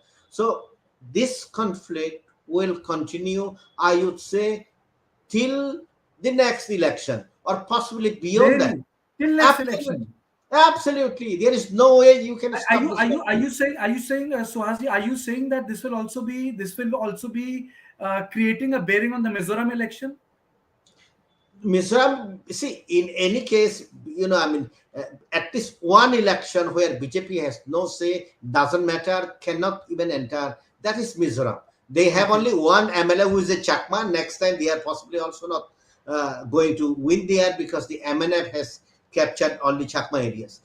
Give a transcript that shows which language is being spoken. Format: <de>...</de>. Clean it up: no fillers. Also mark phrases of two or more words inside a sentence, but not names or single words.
<en>So this conflict will continue, I would say, till the next election or possibly beyond that. Really? Till next Absolutely. election? Absolutely. There is no way you can Are stop you this are you are conflict. you saying Suhasji, are you saying that this will also be creating a bearing on the Mizoram election? Mizoram, see, in any case, at least one election where BJP has no say, doesn't matter, cannot even enter, that is Mizoram. They have Okay. only one MLA who is a Chakma. Next time, they are possibly also not going to win there because the MNF has captured all the Chakma areas.</en>